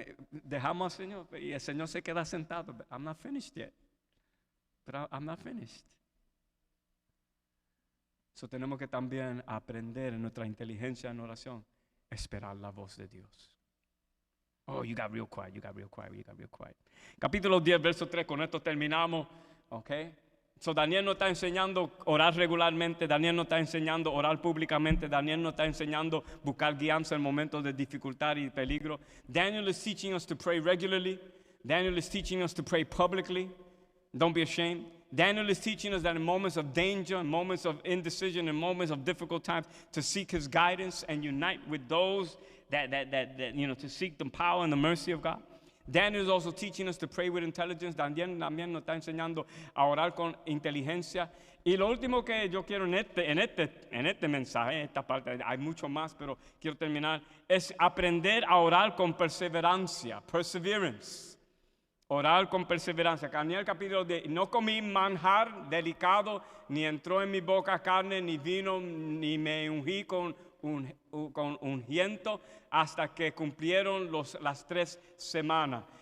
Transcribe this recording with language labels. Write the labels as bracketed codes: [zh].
[es] Dejamos al Señor y el Señor se queda sentado. [en] I'm not finished yet. But I'm not finished. [es] So tenemos que también aprender en nuestra inteligencia en oración, esperar la voz de Dios. [en] Oh, you got real quiet, you got real quiet. [es] Capítulo 10, verso 3, con esto terminamos. Ok. So Daniel nos está enseñando a orar regularmente. Daniel nos está enseñando a orar públicamente. Daniel nos está enseñando a buscar guianza en momentos de dificultad y peligro. [en] Daniel is teaching us to pray regularly. Daniel is teaching us to pray publicly. Don't be ashamed. Daniel is teaching us that in moments of danger, in moments of indecision, in moments of difficult times, to seek his guidance and unite with those that to seek the power and the mercy of God. Daniel is also teaching us to pray with intelligence. [es] Daniel también nos está enseñando a orar con inteligencia. Y lo último que yo quiero en este mensaje, esta parte, hay mucho más, pero quiero terminar, es aprender a orar con perseverancia, perseverance. Orar con perseverancia. Daniel capítulo 10, no comí manjar delicado, ni entró en mi boca carne, ni vino, ni me ungí con ungiento hasta que cumplieron las 3 semanas.